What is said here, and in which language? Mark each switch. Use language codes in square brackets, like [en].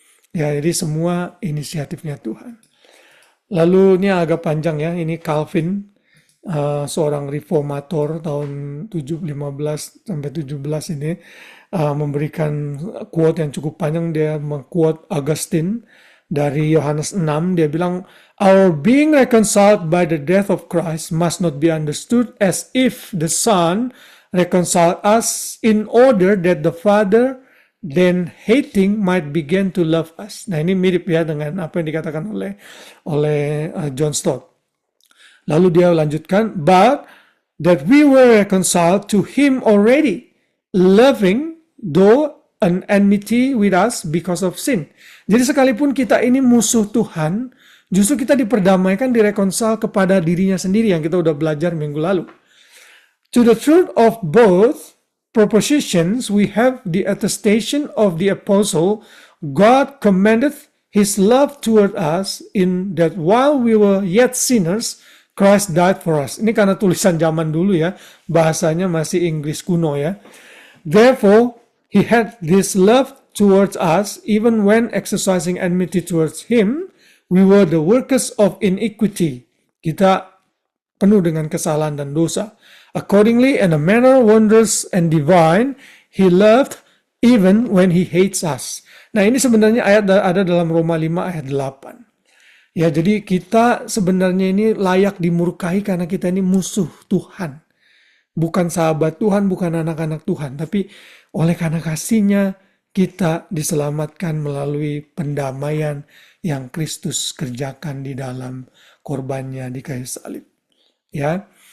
[id] Ya, jadi semua inisiatifnya Tuhan. Lalu ini agak panjang ya, ini Calvin, seorang reformator tahun 15 sampai 17 ini, memberikan quote yang cukup panjang. Dia meng-quote Augustine dari Yohanes 6. Dia bilang, [en] our being reconciled by the death of Christ must not be understood as if the Son reconciled us in order that the Father then hating might begin to love us. [id] Nah, ini mirip ya dengan apa yang dikatakan oleh John Stott. Lalu dia lanjutkan, [en] but that we were reconciled to Him already, loving though an enmity with us because of sin. [id] Jadi sekalipun kita ini musuh Tuhan, justru kita diperdamaikan, direkonsal kepada dirinya sendiri yang kita udah belajar minggu lalu. [en] To the truth of both propositions, we have the attestation of the apostle, God commendeth His love toward us in that while we were yet sinners, Christ died for us. [id] Ini karena tulisan zaman dulu ya, bahasanya masih Inggris kuno ya. [en] Therefore, He had this love towards us, even when exercising enmity towards Him, we were the workers of iniquity. [id] Kita penuh dengan kesalahan dan dosa. [en] Accordingly, in a manner wondrous and divine, He loved even when He hates us. [id] Nah, ini sebenarnya ayat ada dalam Roma 5 ayat 8. Ya, jadi kita sebenarnya ini layak dimurkai karena kita ini musuh Tuhan. Bukan sahabat Tuhan, bukan anak-anak Tuhan. Tapi oleh karena kasih-Nya, kita diselamatkan melalui pendamaian yang Kristus kerjakan di dalam korbannya di kayu salib. Ya.